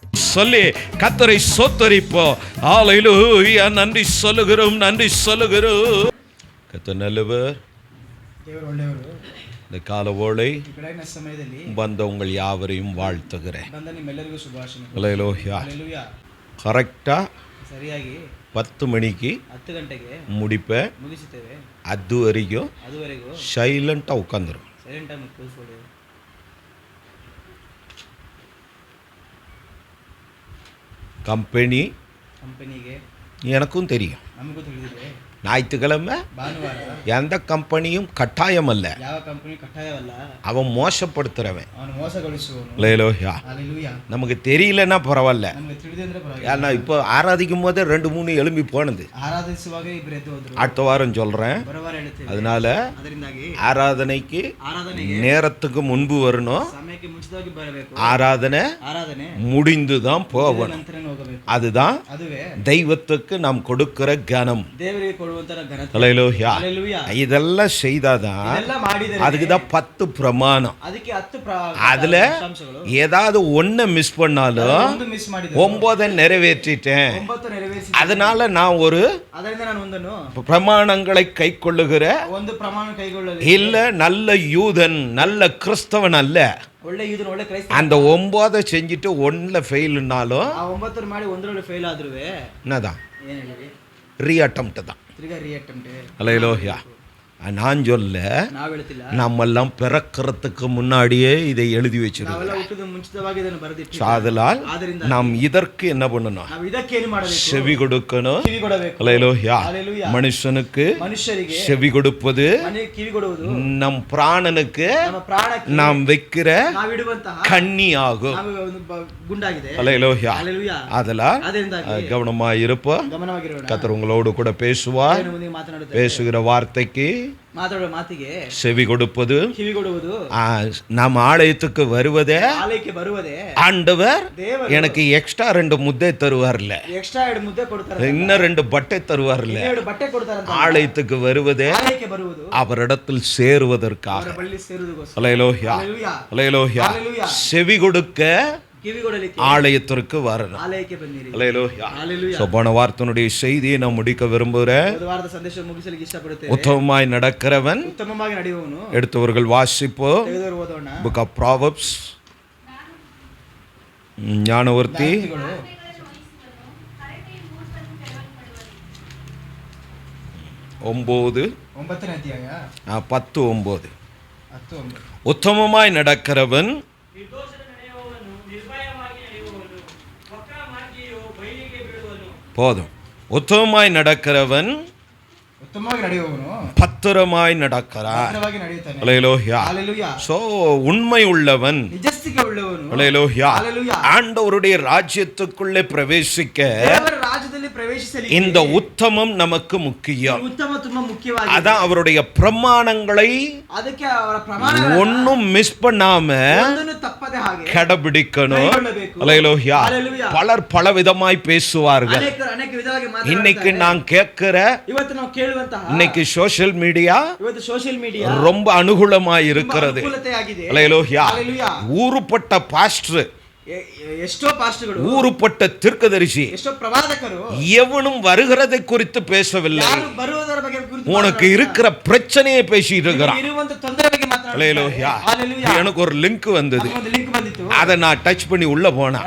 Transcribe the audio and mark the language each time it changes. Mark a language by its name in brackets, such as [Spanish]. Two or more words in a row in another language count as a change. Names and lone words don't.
[Tamil] சொல்லி கர்த்தரை ஸ்தோத்திரிப்போம். ஹல்லேலூயா. நன்றி சொல்லுகிறோம், நன்றி சொல்லுகிறோம். கர்த்தர் நல்லவர், [Kannada] ದೇವರು ಒಳ್ಳೆಯವರು. [Tamil] இந்த கால ஓளை [Kannada] ಬೆಳಗಿನ ಸಮಯದಲ್ಲಿ [Tamil] ಬಂದ உங்கள் யாவரையும் வாழ்த்துகிறேன். [Kannada] ಬಂದ ನಿಮ್ಮೆಲ್ಲರಿಗೂ ಶುಭಾಶಯಗಳು. [Tamil] ஹல்லேலூயா. [Kannada] ಹಲ್ಲೆಲೂಯಾ. [Tamil] கரெக்டா [Kannada] ಸರಿಯಾಗಿ [Tamil] 10 மணிக்கு [Kannada] 10 ಗಂಟೆಗೆ [Tamil] முடிப்பேன். [Kannada] ಮುಗಿಸುತ್ತೇವೆ. [Tamil] அதுவரைக்கும் [Kannada] ಅದುವರೆಗೂ [Tamil] சைலண்டா உட்காந்துரும். [Kannada] ಸೈಲೆಂಟ್ ಆಗಿ ಕೂತ್ಕೊಳ್ಳಿ. [Tamil] கம்பெனிಗೆ எனக்கும் தெரியும். [Kannada] ನಮಗೂ ತಿಳಿದಿದೆ. [Tamil] ஞாயிற்றுக்கிழமை [Kannada] ಭಾನುವಾರ [Tamil] எந்த கம்பெனியும் கட்டாயம் அல்ல. [Kannada] ಯಾವ ಕಂಪನಿ ಕಡ್ಡಾಯವಲ್ಲ. [Tamil] அவன் மோசப்படுத்துறவன். [Kannada] ಅವನು ಮೋಸಗೊಳಿಸುವವನು. [Tamil] ஹல்லேலூயா. [Kannada] ಹಲ್ಲೆಲೂಯಾ. [Tamil] நமக்கு தெரியலன்னா பரவாயில்ல. [Kannada] ನಮಗೆ ತಿಳಿದಿದೆ ಅಂದ್ರೆ ಪರವಾಗಿಲ್ಲ. [Tamil] ஏன்னா இப்போ ஆராதிக்கும் போதே 2-3 எழும்பி போனது. [Kannada] ಆರಾಧಿಸುವಾಗ ಇಬ್ಬರು ಎದ್ದು ಹೋದ್ರು. [Tamil] அடுத்த வாரம் சொல்றேன். [Kannada] ಬರವಾರ ಹೇಳ್ತೇವೆ. [Tamil] அதனால [Kannada] ಅದರಿಂದಾಗಿ [Tamil] ஆராதனைக்கு நேரத்துக்கு முன்பு வரணும். [Kannada] ಸಮಯಕ್ಕೆ ಮುಂಚಿತವಾಗಿ ಬರಬೇಕು. [Tamil] ஆராதனை முடிந்துதான் போகணும். [Kannada] ನಂತರನೇ ಹೋಗಬೇಕು. [Tamil] அதுதான் [Kannada] ಅದುವೇ [Tamil] தெய்வத்துக்கு நாம் கொடுக்கிற கனம். [Kannada] ದೇವರಿಗೆ ಕೊಡುವಂತ ಘನತೆ. [Tamil] ஹல்லேலூயா. [Kannada] ಹಲ್ಲೆಲೂಯಾ. [Tamil] இதெல்லாம் செய்தாதான் [Kannada] ಇದೆಲ್ಲ ಮಾಡಿದರೆ [Tamil] அதுக்கு தான் 10 பிரமாணம். [Kannada] ಅದಕ್ಕೆ 10 [Tamil] அதுல ஏதாவது ஒண்ணு மிஸ் பண்ணாலும் [Kannada] ಒಂದು ಮಿಸ್ ಮಾಡಿದೆ. [Tamil] 9 நிறைவேற்றிட்டேன். [Kannada] 9 ನೆರವೇರಿಸಿ. [Tamil] அதனால நான் ஒரு [Kannada] ಅದರಿಂದ ನಾನು ಒಂದನ್ನು [Tamil] பிரமாணங்களை கைக்கொள்ளுகிற [Kannada] ಒಂದು ಪ್ರಮಾಣ ಕೈಗೊಳ್ಳಲಿ. [Tamil] இல்ல நல்ல யூதன், நல்ல கிறிஸ்தவன் அல்ல. [Kannada] ಒಳ್ಳೆ ಯೂದನ್, ಒಳ್ಳೆ ಕ್ರೈಸ್ತ. [Tamil] அந்த 9 செஞ்சுட்டு 1ல ஃபெயில்னாலும் [Kannada] ಆ 9 ಮಾಡಿ 1ರಲ್ಲಿ ಫೇಲ್ ಆದ್ರುವೆ [Tamil] என்னதான் [Kannada] ಏನು ಹೇಳಿರಿ? [Tamil] ரீஅட்டெம்ப்ட் தான். [Kannada] ತಿರ್ಗಾ ರಿಅಟೆಂಪ್ಟ್. [Tamil] ஹல்லேலூயா. நான் சொல்ல [Kannada] ನಾವು ಹೇಳ್ತಿಲ್ಲ. [Tamil] நம்மெல்லாம் பிறக்கிறதுக்கு முன்னாடியே இதை எழுதி வச்சிருக்கோம். [Kannada] ನಾವೆಲ್ಲ ಹುಟ್ಟಿದ ಮುಂಚಿತವಾಗಿ ಇದನ್ನು ಬರೆದಿಟ್ಟಿದ್ದೇವೆ. [Tamil] ஆதலால் [Kannada] ಆದ್ದರಿಂದ [Tamil] நாம் இதற்கு என்ன பண்ணணும்? [Kannada] ನಾವು ಇದಕ್ಕೆ ಏನು ಮಾಡಬೇಕು? [Tamil] செவி கொடுக்கணும். [Kannada] ಕಿವಿ ಕೊಡಬೇಕು. [Tamil] ஹல்லேலூயா. [Kannada] ಹಲ್ಲೆಲೂಯಾ. [Tamil] மனுஷனுக்கு [Kannada] ಮನುಷ್ಯರಿಗೆ [Tamil] செவி கொடுப்பது, [Kannada] ಮನೆಗೆ ಕಿವಿ ಕೊಡುವುದು [Tamil] நம் பிராணனுக்கு [Kannada] ನಮ್ಮ ಪ್ರಾಣಕ್ಕೆ [Tamil] நாம் வைக்கிற [Kannada] ನಾವು ಇಡುವಂತಹ [Tamil] கண்ணி ஆகும். [Kannada] ನಾವು ಒಂದು ಗುಂಡಾಗಿದೆ. [Tamil] ஹல்லேலூயா. [Kannada] ಹಲ್ಲೆಲೂಯಾ. [Tamil] அதலால் [Kannada] ಅದರಿಂದಾಗಿ [Tamil] கவனமாக இருப்போம். [Kannada] ಗಮನವಾಗಿರೋಣ. [Tamil] கர்த்தர் உங்களோடு கூட பேசுவார். [Kannada] ದೇವರು ಮುಂದೆ ಮಾತನಾಡುತ್ತಾರೆ. [Tamil] பேசுகிற வார்த்தைக்கு [Kannada] ಮಾತಾಡುವ ಮಾತಿಗೆ [Tamil] செவி கொடுப்பது, [Kannada] ಕಿವಿ ಕೊಡುವುದು, [Tamil] நம் ஆலயத்துக்கு வருவதே, [Kannada] ಆಲಯಕ್ಕೆ ಬರುವುದೇ [Tamil] ஆண்டவர் [Kannada] ದೇವರು [Tamil] எனக்கு எக்ஸ்ட்ரா 2 முத்தை தருவார்ல, [Kannada] ಎಕ್ಸ್ಟ್ರಾ 2 ಮುದ್ದೆ ಕೊಡ್ತಾರೆ, [Tamil] இன்னும் 2 பட்டை தருவார்ல. [Kannada] 2 ಬಟ್ಟೆ ಕೊಡ್ತಾರೆ. [Tamil] ஆலயத்துக்கு வருவதே [Kannada] ಆಲಯಕ್ಕೆ ಬರುವುದು [Tamil] அவரிடத்தில் சேருவதற்காக. [Kannada] ಅವರ ಬಳಿ ಸೇರುವುದಕ್ಕೋಸ್ಕರ. [Tamil] ஹல்லேலூயா. [Kannada] ಹಲ್ಲೆಲೂಯಾ. [Tamil] ஹல்லேலூயா. [Kannada] ಹಲ್ಲೆಲೂಯಾ. [Tamil] செவி கொடுக்க [Kannada] ಕಿವಿ ಕೊಡಲಿಕ್ಕೆ [Tamil] ஆலயத்திற்கு வரணும். [Kannada] ಆಲಯಕ್ಕೆ ಬನ್ನಿರಿ. [Tamil] ஹல்லேலூயா. [Kannada] ಹಲ್ಲೆಲೂಯಾ. [Tamil] போன வார்த்தையினுடைய செய்தியை நான் முடிக்க விரும்புகிறேன். [Kannada] ಹೋದ ವಾರದ ಸಂದೇಶ ಮುಗಿಸಲಿಕ್ಕೆ ಇಷ್ಟಪಡುತ್ತೇನೆ. [Tamil] உத்தமமாய் நடக்கிறவன், [Kannada] ಉತ್ತಮವಾಗಿ ನಡೆಯುವವನು. [Tamil] எடுத்தவர்கள் வாசிப்போம். [Kannada] ತೆಗೆದವರು ಓದೋಣ. [Tamil] புக் ஆஃப் ப்ராவர்ப்ஸ், ஞானவர்த்தி 9 [Kannada] 9ನೇ ಅಧ್ಯಾಯ 10:9. 10:9. [Tamil] உத்தமமாய் நடக்கிறவன் போதும். உத்தமமாய் நடக்கிறவன் [Kannada] ಉತ್ತಮವಾಗಿ ನಡೆಯುವವನು [Tamil] பத்திரமாய் நடக்கிறார். [Kannada] ಭದ್ರವಾಗಿ ನಡೆಯುತ್ತಾನೆ. [Tamil] ஹல்லேலூயா. [Kannada] ಹಲ್ಲೆಲೂಯಾ. [Tamil] சோ உண்மை உள்ளவன், [Kannada] ನಿಜಸ್ಥಿಕೆ ಉಳ್ಳವನು. [Tamil] ஹல்லேலூயா, [Kannada] ಹಲ್ಲೆಲೂಯಾ, [Tamil] ஆண்டவருடைய ராஜ்யத்துக்குள்ளே பிரவேசிக்க [Kannada] ದೇವರ ರಾಜ್ಯದಲ್ಲಿ ಪ್ರವೇಶಿಸಲಿಕ್ಕೆ [Tamil] இந்த உத்தமம் நமக்கு முக்கியம். [Kannada] ಉತ್ತಮ ತುಂಬಾ ಮುಖ್ಯವಾಗಿದೆ. [Tamil] அதான் அவருடைய பிரமாணங்களை [Kannada] ಅದಕ್ಕೆ ಅವರ ಪ್ರಮಾಣಗಳನ್ನು [Tamil] ஒன்னும் மிஸ் பண்ணாம [Kannada] ಒಂದನ್ನು ತಪ್ಪದೆ ಹಾಗೆ [Tamil] கடைபிடிக்கணும். [Kannada] ಕೈಗೊಳ್ಳಬೇಕು. [Tamil] ஹல்லேலூயா. [Kannada] ಹಲ್ಲೆಲೂಯಾ. [Tamil] பலர் பலவிதமாய் பேசுவார்கள். [Kannada] ಅನೇಕ ವಿಧವಾಗಿ [Tamil] இன்னைக்கு [Kannada] ಮಾತನಾಡುತ್ತಾರೆ. [Tamil] நான் கேட்கிற, [Kannada] ಇವತ್ತು ನಾವು ಕೇಳುವಂತಹ [Tamil] இன்னைக்கு [English] social media [Kannada] ಇವತ್ತು [English] social media [Tamil] ரொம்ப அனுகூலமாய் இருக்கிறது. [Kannada] ಅನುಕೂಲತೆಯಾಗಿದೆ. [Tamil] ஹல்லேலூயா. [Kannada] ಹಲ್ಲೆಲೂಯಾ. [Tamil] ஊருப்பட்ட பாஸ்டர், [Kannada] ಎಷ್ಟೋ ಪಾಸ್ಟರ್ಗಳು, [Tamil] ஊருப்பட்ட தீர்க்கதரிசி [Kannada] ಎಷ್ಟೋ ಪ್ರವಾದಕರು [Tamil] எவனும் வருகிறதை குறித்து பேசவில்லை. [Kannada] ಯಾರು ಬರುವುದರ ಬಗ್ಗೆ ಕುರಿತು [Tamil] உனக்கு இருக்கிற பிரச்சனையை பேசிட்டு இருக்கிறான். [Kannada] ಇರುವಂತ ತೊಂದರೆ ಬಗ್ಗೆ [Tamil] ஹல்லேலூயா. [Kannada] ಮಾತನಾಡುತ್ತಾರೆ. [Tamil] எனக்கு ஒரு லிங்க் வந்தது. [Kannada] ಒಂದು ಲಿಂಕ್ ಬಂದಿತ್ತು. [Tamil] அதை நான் டச் பண்ணி உள்ள போனா